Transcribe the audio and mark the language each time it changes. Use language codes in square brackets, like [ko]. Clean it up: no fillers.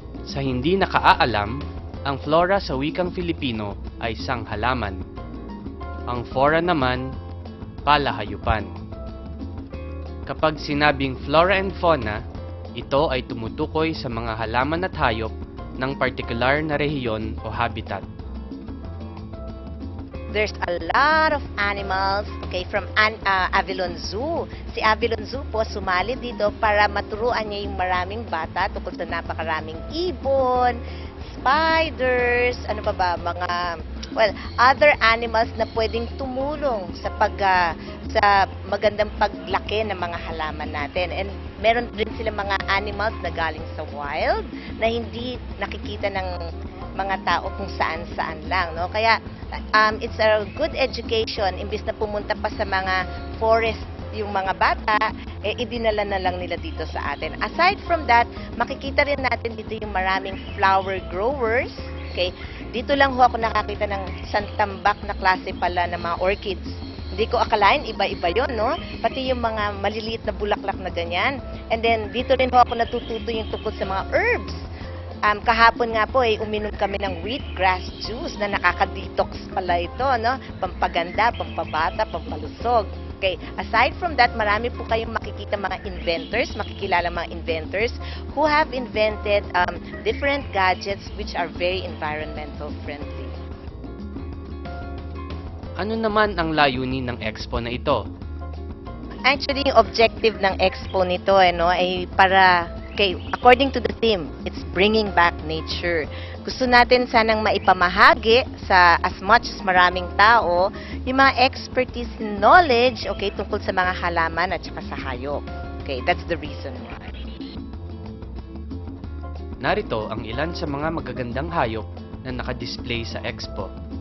[tl] Sa hindi nakaalam, ang flora sa wikang Filipino ay sanghalaman. Ang fauna naman, palahayupan. Kapag sinabing flora and fauna, ito ay tumutukoy sa mga halaman at hayop ng partikular na rehiyon o habitat. [en] There's a lot of animals, okay, from Avilon Zoo. [tl] Si Avilon Zoo po sumali dito para maturuan niya yung maraming bata tungkol sa napakaraming ibon, spiders, ano ba, mga, [en] other animals [tl] na pwedeng tumulong sa sa magandang paglaki ng mga halaman natin. And meron din sila mga animals na galing sa wild na hindi nakikita ng mga tao kung saan-saan lang, no? Kaya [en] it's a good education. [tl] Imbis na pumunta pa sa mga forest yung mga bata, idinala na lang nila dito sa atin. [en] Aside from that, [tl] makikita rin natin dito yung maraming flower growers. [en] Okay? [tl] Dito lang ho ako nakakita ng santambak na klase pala ng mga orchids. Hindi ko akalain, iba-iba yon, no? Pati yung mga maliliit na bulaklak na ganyan. [en] And then, [tl] dito rin ho ako natututo yung tungkol sa mga herbs. Kahapon nga po, uminom kami ng wheatgrass juice na nakaka-detox pala ito, no? Pampaganda, pampabata, pampalusog. [en] Okay, aside from that, [tl] marami po kayong makikita mga inventors, makikilala mga inventors [en] who have invented different gadgets which are very environmental friendly. [tl] Ano naman ang layunin ng expo na ito? [en] Actually, [tl] yung objective ng expo nito ay para, [en] according to the theme, it's bringing back nature. [tl] Gusto natin sanang maipamahagi sa [en] as much as [tl] maraming tao yung mga [en] expertise and knowledge, [tl] tungkol sa mga halaman at saka sa hayop. [en] Okay, that's the reason why. [tl] Narito ang ilan sa mga magagandang hayop na nakadisplay sa expo.